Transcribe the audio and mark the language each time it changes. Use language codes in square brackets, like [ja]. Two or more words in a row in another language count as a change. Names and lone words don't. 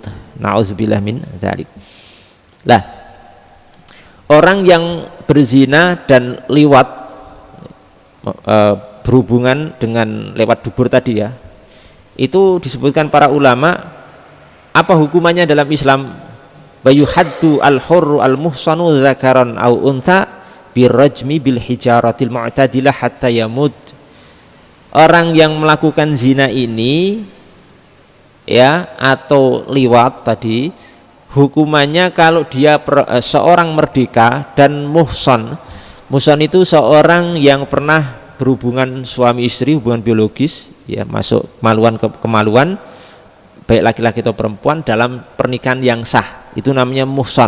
[ar] نعوذ بالله من ذلك. [id] Lah, orang yang berzina dan liwat, berhubungan dengan lewat dubur tadi ya, itu disebutkan para ulama apa hukumannya dalam Islam. [ar] يحد الحر المحصن ذكرا أو أنثى بالرجم بالحجارة المعتدلة حتى يموت. [id] Orang yang melakukan zina ini ya, atau liwat tadi, hukumannya kalau dia seorang merdeka dan muhsan. Muhsan itu seorang yang pernah berhubungan suami istri, hubungan biologis ya, masuk kemaluan ke kemaluan, baik laki-laki atau perempuan dalam pernikahan yang sah, itu namanya muhsan.